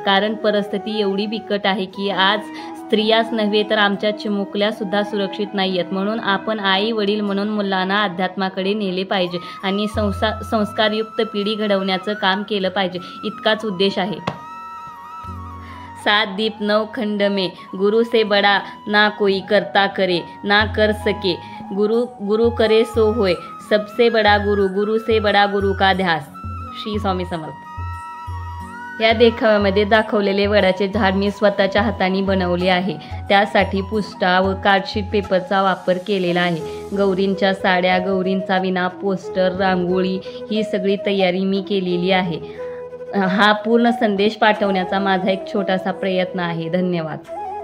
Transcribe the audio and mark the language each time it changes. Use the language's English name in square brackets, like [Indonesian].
[Marathi] कारण परिस्थिती एवढी बिकट आहे की आज स्त्रियाच नव्हे तर आमच्या चिमुकल्या सुद्धा सुरक्षित नाही आहेत. म्हणून आपण आई वडील म्हणून मुलांना अध्यात्माकडे नेले पाहिजे आणि संस्कारयुक्त पिढी घडवण्याचं काम केलं पाहिजे, इतकाच उद्देश आहे. [Hindi] 7 दीप 9 खंड में गुरु से बड़ा ना कोई करता करे ना कर सके, गुरु करे सो होय, सबसे बड़ा गुरु से बड़ा गुरु का ध्यास. [Marathi] श्री स्वामी समर्थ. या देखाव्यामध्ये दाखवलेले वडाचे झाड मी स्वतःच्या हाताने बनवले आहे. त्यासाठी पुष्टा व कार्डशीट पेपरचा वापर केलेला आहे. गौरींच्या साड्या, गौरींचा विणा, पोस्टर, रांगोळी ही सगळी तयारी मी केलेली आहे. हा पूर्ण संदेश पाठवण्याचा माझा एक छोटासा प्रयत्न आहे. धन्यवाद.